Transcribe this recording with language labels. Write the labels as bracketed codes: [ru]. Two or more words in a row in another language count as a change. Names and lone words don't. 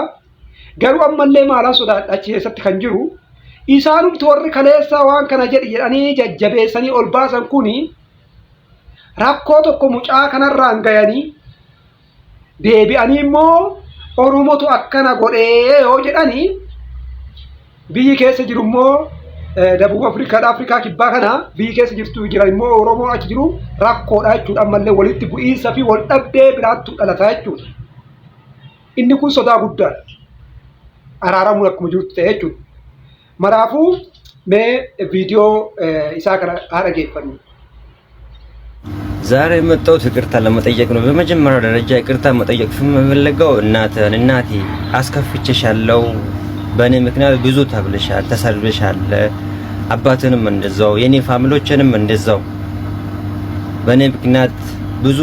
[om] Garuu ammallee maalaan sodaadha achi keessatti kan jiru isaanumti warri kaleessaa waan kana jedhanii jajjabeessanii ol baasan kuni rakkoo tokko mucaa kanarraan gayanii deebi'anii immoo Oromootu akkana godhee yoo jedhanii biyyi keessa jiru immoo Dabub Afrikaa kibbaa kana biyyi keessa jirtu jiran immoo Oromoo achi jiru rakkoodha jechuudha. Ammallee walitti bu'iinsa fi wal dhabdee biraattu dhalataa jechuudha. Inni kun sodaa guddaadha. Araaramuun akkuma jirtu ta'e jechuudha. Maraafuu mee viidiyoo isaa kana haa dhaggeeffannu. [am] ዛሬ የመጣሁት ይቅርታ ለመጠየቅ ነው። በመጀመሪያ ደረጃ ይቅርታ መጠየቅ የምፈልገው እናቴ አስከፍቼሻለሁ። በእኔ ምክንያት ብዙ ተብለሻል፣ ተሰድበሻል። አባትንም እንደዛው የኔ ፋሚሊዎችንም እንደዛው በእኔ ምክንያት ብዙ